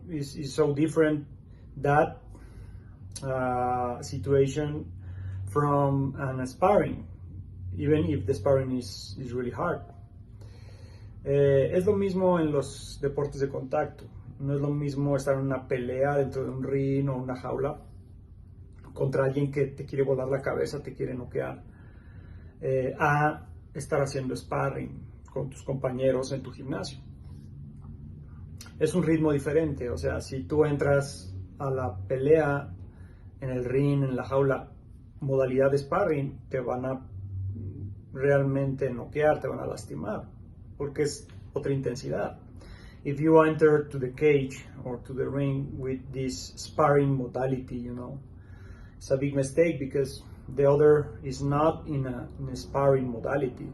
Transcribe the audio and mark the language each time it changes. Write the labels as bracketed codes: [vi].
[en] Is so different that situation from an sparring, even if the sparring is really hard. [es] Es lo mismo en los deportes de contacto. No es lo mismo estar en una pelea dentro de un ring o una jaula contra alguien que te quiere volar la cabeza, te quiere noquear, a estar haciendo sparring con tus compañeros en tu gimnasio. Es un ritmo diferente, o sea, si tú entras a la pelea en el ring, en la jaula, modalidad de sparring, te van a realmente noquear, te van a lastimar, porque es otra intensidad. [en] If you enter to the cage or to the ring with this sparring modality, it's a big mistake because the other is not in a sparring modality.